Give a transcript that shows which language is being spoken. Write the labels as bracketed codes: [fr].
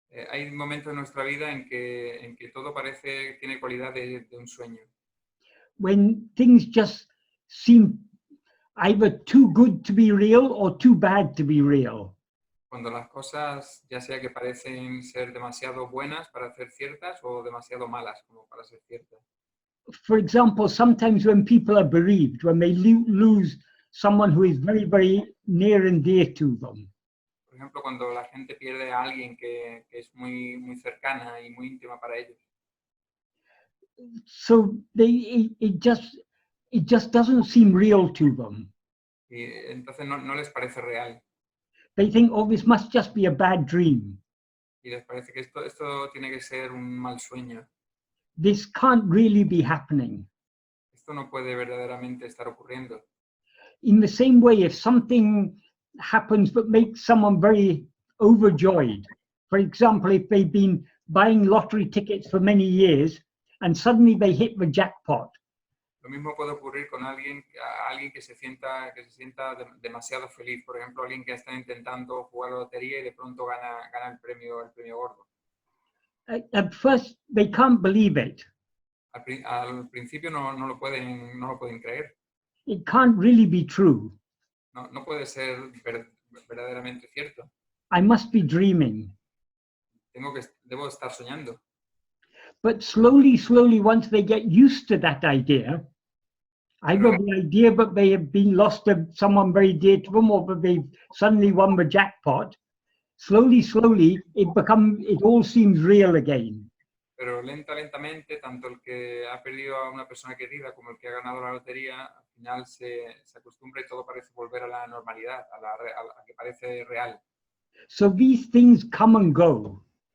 [es] Hay momentos en nuestra vida en que todo tiene cualidad de un sueño. [en] When things just seem either too good to be real or too bad to be real. [es] Cuando las cosas ya sea que parecen ser demasiado buenas para ser ciertas o demasiado malas como para ser ciertas. [en] For example, sometimes when people are bereaved, when they lose someone who is very, very near and dear to them. [es] Por ejemplo, cuando la gente pierde a alguien que es muy, muy cercana y muy íntima para ellos. [en] So it just doesn't seem real to them. [es] Y entonces no les parece real. [en] They think, oh, this must just be a bad dream. [es] Y les parece que esto tiene que ser un mal sueño. [en] This can't really be happening. [es] Esto no puede verdaderamente estar ocurriendo. [en] In the same way, if something happens that makes someone very overjoyed, for example, if they've been buying lottery tickets for many years and suddenly they hit the jackpot. [es] Lo mismo puede ocurrir con alguien que se sienta demasiado feliz. Por ejemplo, alguien que está intentando jugar la lotería y de pronto gana el premio gordo. [en] At first, they can't believe it. [es] Al principio no lo pueden creer. [en] It can't really be true. [es] No puede ser verdaderamente cierto. [en] I must be dreaming. [es] Debo estar soñando. [en] But slowly, once they get used to that idea, either the idea that they have been lost to someone very dear to them or that they've suddenly won the jackpot, slowly, it all seems real again. [es] Pero lentamente, tanto el que ha perdido a una persona querida como el que ha ganado la lotería, al final se acostumbra y todo parece volver a la normalidad, a que parece real. [en] So these things come and go.